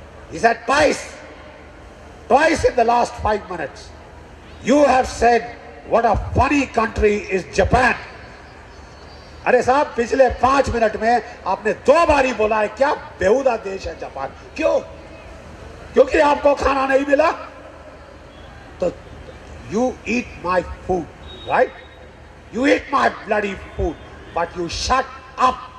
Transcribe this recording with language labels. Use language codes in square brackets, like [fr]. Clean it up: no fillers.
[en] He said twice in the last 5 minutes. You have said what a funny country is Japan. [hi] अरे साहब पिछले 5 minute में आपने 2 बार ही बोला है क्या बेहुदा देश है जापान। क्यों? क्योंकि आपको खाना नहीं मिला। तो [en] you eat my food, right? You eat my bloody food, but you shut up.